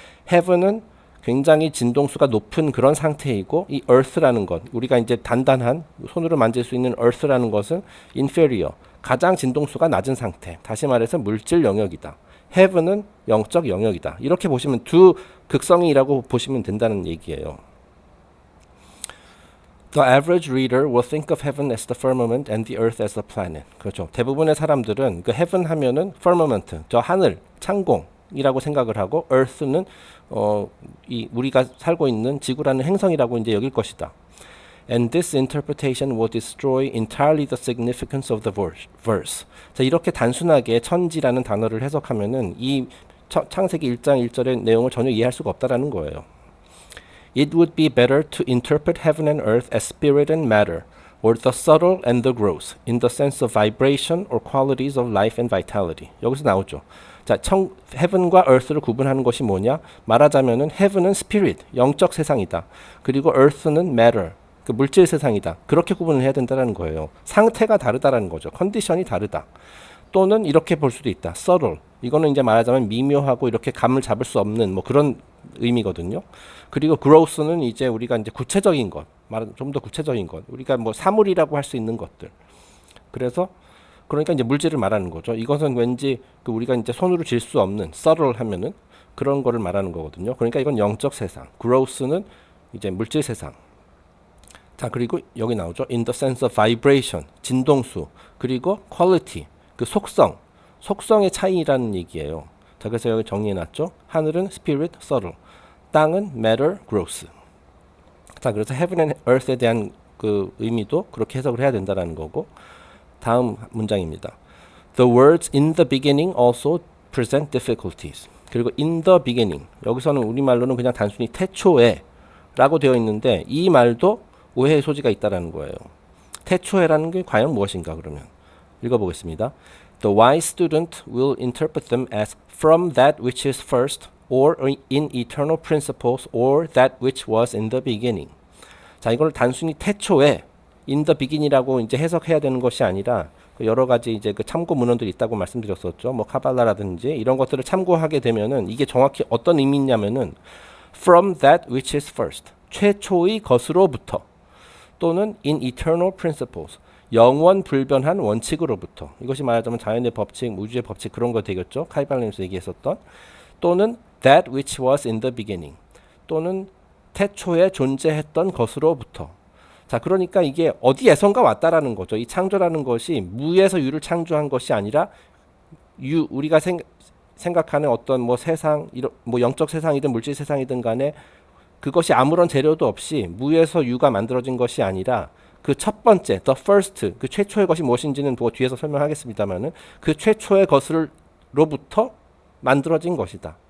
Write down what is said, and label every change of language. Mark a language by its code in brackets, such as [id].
[ko] heaven은 굉장히 진동수가 높은 그런 상태이고, 이 earth라는 것, 우리가 이제 단단한 손으로 만질 수 있는 earth라는 것은 inferior, 가장 진동수가 낮은 상태. 다시 말해서 물질 영역이다. heaven은 영적 영역이다. 이렇게 보시면 두 극성이라고 보시면 된다는 얘기예요. [en] The average reader will think of heaven as the firmament and the earth as the planet. [ko] 그렇죠. 대부분의 사람들은 그 heaven 하면은 firmament, 저 하늘, 창공이라고 생각을 하고, earth는 이 우리가 살고 있는 지구라는 행성이라고 이제 여길 것이다. [en] And this interpretation will destroy entirely the significance of the verse. [ko] 자, 이렇게 단순하게 천지라는 단어를 해석하면은 이 창세기 1장 1절의 내용을 전혀 이해할 수가 없다라는 거예요. [en] It would be better to interpret heaven and earth as spirit and matter, or the subtle and the gross, in the sense of vibration or qualities of life and vitality. [ko] 여기서 나오죠. 자, heaven과 earth를 구분하는 것이 뭐냐? 말하자면은 heaven은 spirit, 영적 세상이다. 그리고 earth는 matter, 그 물질 세상이다. 그렇게 구분을 해야 된다는 거예요. 상태가 다르다라는 거죠. 컨디션이 다르다. 또는 이렇게 볼 수도 있다. [en] subtle. [ko] 이거는 이제 말하자면 미묘하고 이렇게 감을 잡을 수 없는 뭐 그런 의미거든요. 그리고 gross는 이제 우리가 이제 구체적인 것, 좀 더 구체적인 것, 우리가 뭐 사물이라고 할 수 있는 것들. 그래서 그러니까 이제 물질을 말하는 거죠. 이것은 왠지 그 우리가 이제 손으로 쥘 수 없는 subtle 하면은 그런 거를 말하는 거거든요. 그러니까 이건 영적 세상, gross는 이제 물질 세상. 자, 그리고 여기 나오죠. [en] In the sense of vibration, [ko] 진동수, 그리고 quality, 그 속성의 차이라는 얘기예요. 자, 그래서 여기 정리해놨죠. 하늘은 spirit, subtle, 땅은 matter, gross. 자, 그래서 [en] heaven and earth [ko] 에 대한 그 의미도 그렇게 해석을 해야 된다는 거고, 다음 문장입니다. [en] The words in the beginning also present difficulties. [ko] 그리고 [en] in the beginning, [ko] 여기서는 우리말로는 그냥 단순히 태초에 라고 되어 있는데 이 말도 오해의 소지가 있다는 거예요. 태초에라는 게 과연 무엇인가 그러면 읽어보겠습니다. [en] The wise student will interpret them as from that which is first, or in eternal principles, or that which was in the beginning. [ko] 자, 이걸 단순히 태초에 [en] in the beginning [ko] 이라고 이제 해석해야 되는 것이 아니라 여러 가지 이제 그 참고 문헌들이 있다고 말씀드렸었죠. 뭐 카발라라든지 이런 것들을 참고하게 되면은 이게 정확히 어떤 의미냐면은 [en] from that which is first, [ko] 최초의 것으로부터, 또는 [en] in eternal principles, [ko] 영원 불변한 원칙으로부터. 이것이 말하자면 자연의 법칙, 우주의 법칙 그런 거 되겠죠. 카이발리온에서 얘기했었던. 또는 [en] that which was in the beginning, [ko] 또는 태초에 존재했던 것으로부터. 자, 그러니까 이게 어디에선가 왔다라는 거죠. 이 창조라는 것이 무에서 유를 창조한 것이 아니라 우리가 생각하는 어떤 뭐 세상, 뭐 영적 세상이든 물질 세상이든 간에 그것이 아무런 재료도 없이 무에서 유가 만들어진 것이 아니라 그 첫 번째, [en] the first, [ko] 그 최초의 것이 무엇인지는 뭐 뒤에서 설명하겠습니다만은 그 최초의 것으로부터 만들어진 것이다.